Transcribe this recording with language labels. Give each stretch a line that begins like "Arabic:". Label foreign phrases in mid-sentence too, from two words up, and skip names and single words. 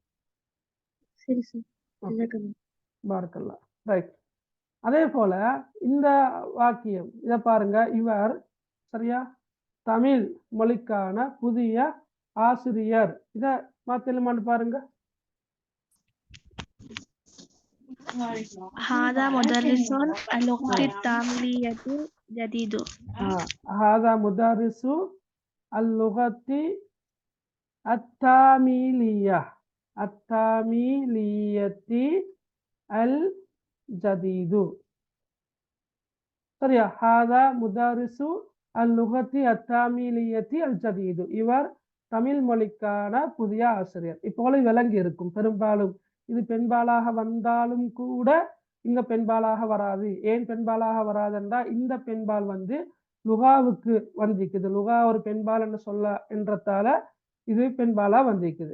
Tamil: சரி சார். பார்க்கலாம். ரைட். அதே போல இந்த வாக்கியம் இதை பாருங்க. இவர் சரியா தமிழ் மொழிக்கான புதிய ஆசிரியர். இத மாத்தலுமான்னு பாருங்க.
Arabic: هذا مدرس اللغة التاميلية جديد. هذا مدرس اللغة التاميلية الجديد.
Tamil: சரியா?
Arabic: هذا مدرس اللغة التاميلية الجديد.
Tamil: இவர் தமிழ் மொழிக்கான புதிய ஆசிரியர். இப்போல விளங்கி இருக்கும். பெரும்பாலும் இது பெண்பாலாக வந்தாலும் கூட இங்க பெண்பாலாக வராது. ஏன் பெண்பாலாக வராதுன்றா இந்த பெண்பால் வந்து லுகாவுக்கு வந்திக்குது. லுகா ஒரு பெண்பால் என்று சொல்ல என்றதால இது பெண்பாலா வந்திக்குது.